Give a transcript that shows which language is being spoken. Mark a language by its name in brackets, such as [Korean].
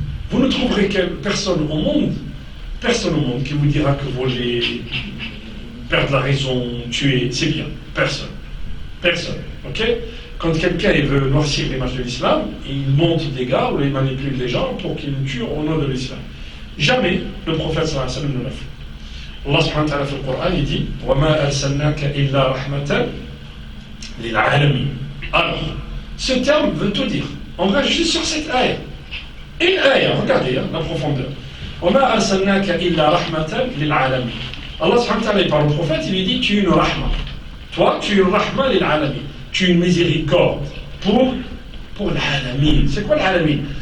[French] Vous ne trouverez personne au monde qui vous dira que voler, perdre la raison, tuer, c'est bien. Personne. Ok? Quand quelqu'un veut noircir l'image de l'islam, il monte des gars ou il manipule les gens pour qu'ils nous tuent au nom de l'islam. Jamais le prophète sallallahu alayhi wa sallam ne l'a fait. [Arabic] Allah subhanahu wa ta'ala في القرآن [French] il dit [Arabic] وَمَا أَرْسَلْنَاكَ إِلَّا رَحْمَةً لِلْعَالَمِينَ. [French] Alors, ce terme veut tout dire. On va juste sur cette ayah. Une ayah, regardez la profondeur. [Arabic] وَمَا أَرْسَلْنَاكَ إِلَّا رَحْمَةً لِلْعَالَمِينَ. [French] Allah subhanahu wa ta'ala par le prophète, il lui dit tu es une rahma. Toi, tu es une rahma lil'alamin. Tu es une miséricorde pour l'alamin. C'est quoi l'alamin?